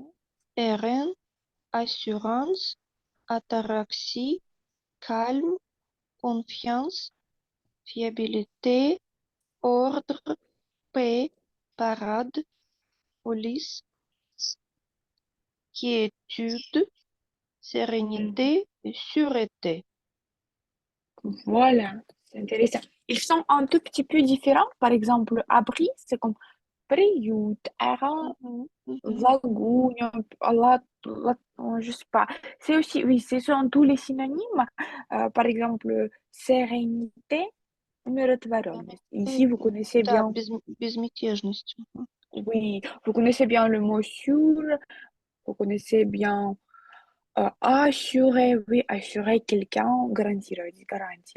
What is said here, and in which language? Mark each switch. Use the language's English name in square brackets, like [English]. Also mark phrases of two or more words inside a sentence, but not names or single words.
[French] terrain, assurance, ataraxie, calme, confiance, fiabilité, ordre, paix, parade, police, quiétude, sérénité et sûreté. Voilà, c'est intéressant. Ils sont un tout petit peu différents. Par exemple, abri, c'est comme приют, era, Mhm, mhm. вагоня, je sais pas. C'est aussi, oui, ce sont tous les synonymes. Par exemple, sérénité, умиротворенность. Ici, vous connaissez [Russian] Да, [French] bien, [Russian] безмятежность. [French] oui, vous connaissez bien le mot sûr, vous connaissez bien assurer, oui, assurer quelqu'un, garantir, garantie,